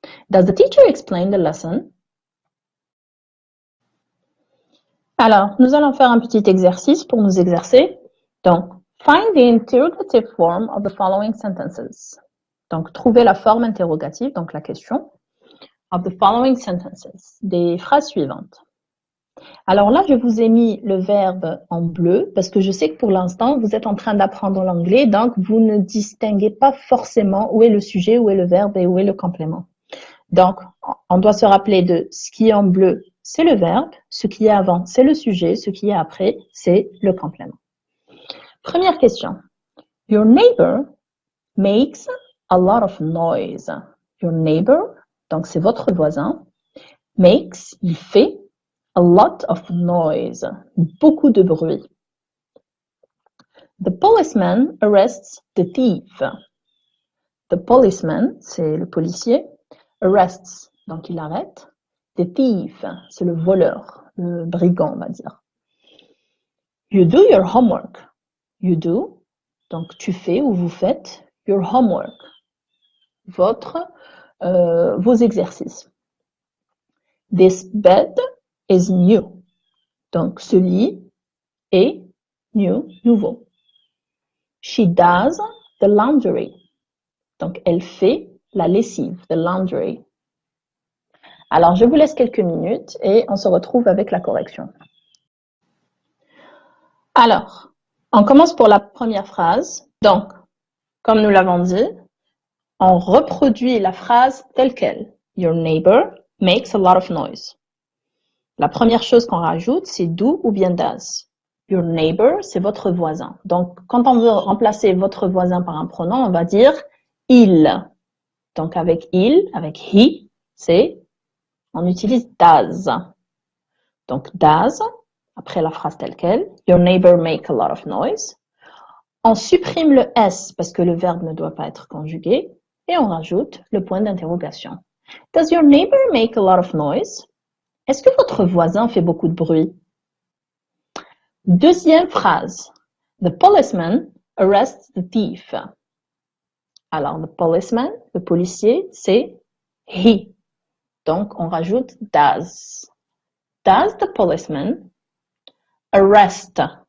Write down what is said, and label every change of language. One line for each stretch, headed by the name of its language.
English: Does the teacher explain the lesson?
French: Alors, nous allons faire un petit exercice pour nous exercer.
English: Donc, find the interrogative form of the following sentences.
French: Donc, trouver la forme interrogative, donc la question,
English: of the following sentences,
French: des phrases suivantes. Alors là, je vous ai mis le verbe en bleu parce que je sais que pour l'instant, vous êtes en train d'apprendre l'anglais, donc vous ne distinguez pas forcément où est le sujet, où est le verbe et où est le complément. Donc, on doit se rappeler de ce qui est en bleu, c'est le verbe, ce qui est avant, c'est le sujet, ce qui est après, c'est le complément. Première question.
English: Your neighbor makes a lot of noise. Your neighbor,
French: donc c'est votre voisin,
English: makes,
French: il fait,
English: a lot of noise,
French: beaucoup de bruit.
English: The policeman arrests the thief. The policeman,
French: c'est le policier,
English: arrests,
French: donc il arrête. The thief, c'est le voleur, le brigand, on va dire.
English: You do your homework. You do,
French: donc tu fais ou vous faites
English: your homework,
French: vos exercices.
English: This bed is new.
French: Donc, ce lit est new, nouveau.
English: She does the laundry.
French: Donc, elle fait la lessive,
English: the laundry.
French: Alors, je vous laisse quelques minutes et on se retrouve avec la correction. Alors, on commence pour la première phrase. Donc, comme nous l'avons dit, on reproduit la phrase telle qu'elle.
English: Your neighbor makes a lot of noise.
French: La première chose qu'on rajoute, c'est do ou bien does.
English: Your neighbor,
French: c'est votre voisin. Donc, quand on veut remplacer votre voisin par un pronom, on va dire il. Donc, avec il, avec he, on utilise does. Donc, does, après la phrase telle qu'elle,
English: your neighbor make a lot of noise.
French: On supprime le S parce que le verbe ne doit pas être conjugué et on rajoute le point d'interrogation.
English: Does your neighbor make a lot of noise?
French: Est-ce que votre voisin fait beaucoup de bruit? Deuxième phrase.
English: The policeman arrests the thief.
French: Alors,
English: the policeman,
French: le policier, c'est he. Donc, on rajoute does.
English: Does the policeman arrest?